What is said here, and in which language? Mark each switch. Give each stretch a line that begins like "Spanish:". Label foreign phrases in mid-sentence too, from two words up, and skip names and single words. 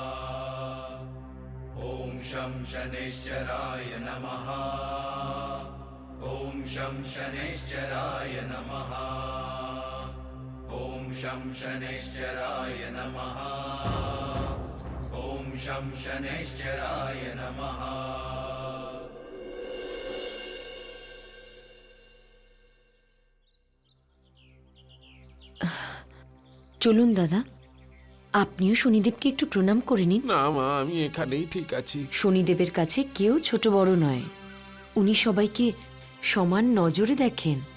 Sanskrit: ॐ शं शनैश्चराय नमः। ॐ शं शनैश्चराय नमः। ॐ शं शनैश्चराय नमः। ॐ शं शनैश्चराय नमः।
Bangla: চলুন দাদা, আপনিও শনিদেবকে একটু প্রণাম করে নিন। না মা, আমি এখানেই ঠিক আছি। শনিদেবের কাছে কেউ ছোট বড় নয়, উনি সবাইকে সমান নজরে দেখেন।